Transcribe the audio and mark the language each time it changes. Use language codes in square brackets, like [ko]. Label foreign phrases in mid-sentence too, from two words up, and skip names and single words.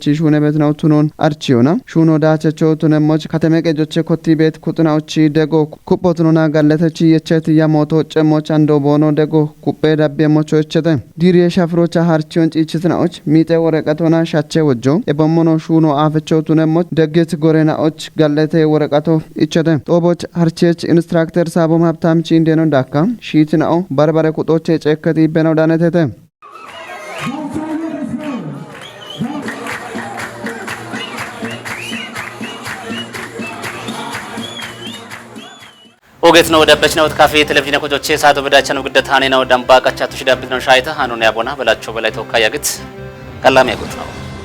[kbr] ሹነ ቤትናው ቱኖን አርቺዮና ሹኖ ዳቸቾ ቱነሞች ከተመቀጆች ኮቲ ቤት ኩጥናዎች ደጎ ኩፖቱኖና ጋለተች የቸት ያሞቶ ጨሞች አንዶ ቦኖ ደጎ ኩጴ ዳቢሞች እቸተ ዲሪ ሻፍሮቻ ሃርቺዮን ጪችትናዎች ሚጤ ወረቀቶና ሻቸ ወጆ የበሞኖ ሹኖ አፈቾ ቱነሞች ደግት ጎሬናዎች ጋለተ ወረቀቶ እቸተ ጦቦች ሃርቺች ኢንስትራክተር ሳቦም ሀብታምቺ እንደኖ ዳካ ሺትናው በርበረ ቁጦች ጨከቲ በነው ዳነተተ ኦጌት ነው ወደበች ነው ካፌ ቴሌቪዥን ኮጆቼ ሳዶ በዳቻ ነው ግደታኔ ነው ደምባ ቀቻቱ ሽዳብት ነው ሻይታ ሃኑን ያቦና በላቸው በላይ ተወካይ ያግት ቀላም ያጉት ነው